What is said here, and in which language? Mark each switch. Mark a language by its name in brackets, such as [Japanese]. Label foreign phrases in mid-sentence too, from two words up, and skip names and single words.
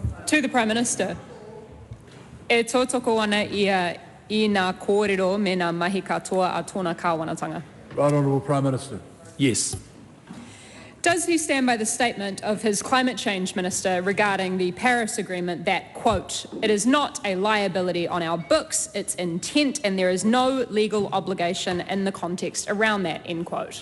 [English] To the Prime Minister. [Māori] E tōtoko ana ia I ngā kōrero me ngā mahi katoa a tōna kāwanatanga. [English] Right Honourable Prime Minister. Yes. Does he stand by the statement of his Climate Change Minister regarding the Paris Agreement that, quote, it is not a liability on our books, it's intent, and there is no legal obligation in the context around that, end quote?